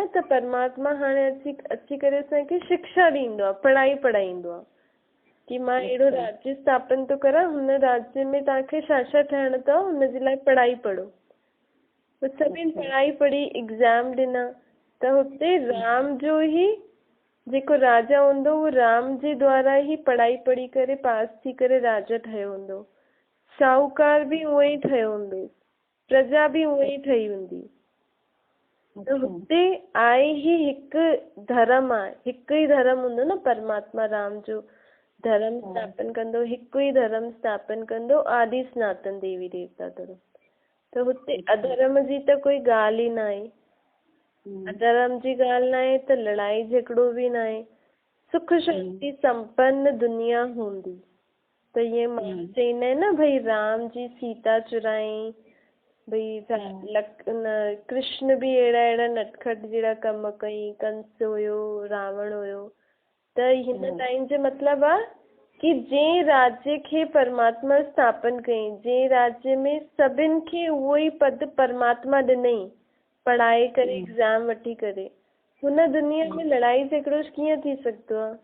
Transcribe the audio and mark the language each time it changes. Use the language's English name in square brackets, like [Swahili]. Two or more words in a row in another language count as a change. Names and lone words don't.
[Sindhi] त परमात्मा हाणे अची करे असांखे शिक्षा ॾींदो आहे, पढ़ाईंदो आहे कि मां अहिड़ो राज्य स्थापन थो करां, हुन राज्य में तव्हांखे छा छा ठहणो अथव, हुनजे लाइ पढ़ाई पढ़ो। त सभिनि पढ़ाई पढ़ी एग्ज़ाम ॾिना त हुते राम जो ई जेको राजा हूंदो उहो राम जे द्वारा ई पढ़ाई पढ़ी करे पास थी करे राजा ठहियो हूंदो। साहूकार बि उहो ई ठहियो हूंदो, प्रजा बि उहो ई ठही हूंदी। त हुते आहे ई हिकु धर्म आहे, हिकु ई धर्म हूंदो न। परमात्मा राम जो धर्म स्थापन कंदो, हिकु ई धर्म स्थापन कंदो, आदि सनातन देवी देवता धर्म। त हुते अधर्म जी त कोई ॻाल्हि ई न आहे। अधर्म जी ॻाल्हि न आहे त लड़ाई झगड़ो बि न आहे। सुख शांति संपन्न दुनिया हूंदी। त ईअं माण्हू चईंदा आहिनि न, भई राम जी सीता चुराई, भई कृष्ण बि अहिड़ा नटखट जहिड़ा कम कई, कंस हुयो, रावण हुयो। त हिन लाइन जो मतिलबु आहे कि जंहिं राज्य खे परमात्मा स्थापन कई, जंहिं राज्य में सभिनि खे उहो ई पद परमात्मा ॾिनई पढ़ाए करे एग्ज़ाम वठी करे, हुन दुनिया में लड़ाई झगड़ो कीअं थी सघंदो आहे?